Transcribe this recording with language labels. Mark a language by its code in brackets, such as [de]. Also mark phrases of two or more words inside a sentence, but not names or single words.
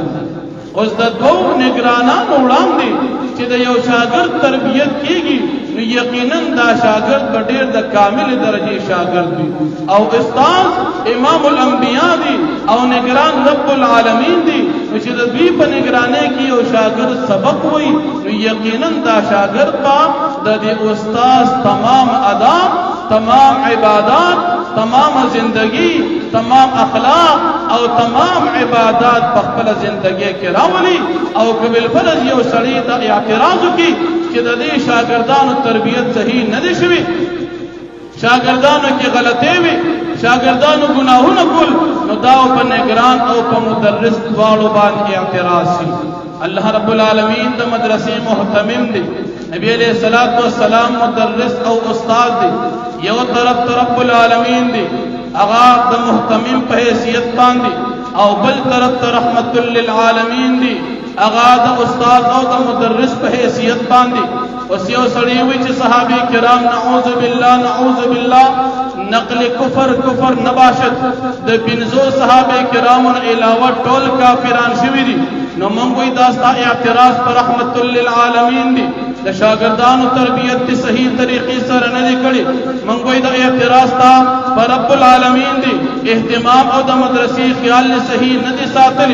[ps] اوس د دوه نگرانانو وړاندې چې د یو شاګرد تربیت کیږي نو یقینا دا شاګرد به ډېر د کامل درجه شاګرد وي، او استاد امام الانبیاء دی او نگران رب العالمین دی، چې د دوی په نگرانی کې یو شاګرد سبق وي نو یقینا دا شاګرد به د دې استاد تمام آداب، تمام عبادات، تمام زندگی، تمام اخلاق او تمام عبادات په خپل زندگی کې راولي. او قبل فرض یو سړی د اعتراض کوي چې د دې شاګردانو تربیت صحیح نه دي شوی، شاګردانو کې غلطي وي، شاګردانو ګناهونه کول، نو دا په نگران او په مدرس دواړو باندې اعتراض شي. الله رب العالمین د مدرسې محتمم دی، نبی علیہ الصلوۃ والسلام مدرس او استاد دی، یو طرف رب العالمین دی هغه د محتمم په حیثیت باندې، او بل طرف رحمت للعالمین دی هغه د استاد او د مدرس په حیثیت باندې. اوس یو سړی وي چې صحابه کرام [ar] نعوذ بالله نعوذ بالله [fa] نقل کفر نباشد [ps] د بنزو صحابه کرامو علاوه ټول کافران شوی دي، نو موږ وی داستا اعتراض پر رحمت للعالمین دی، د شاګردانو تربیت په صحیح طریقې سره نه دی کړی. موږ وی د اعتراض تا پر رب العالمین دی، اهتمام او د مدرسې خیال نه صحیح نه دی ساتلی.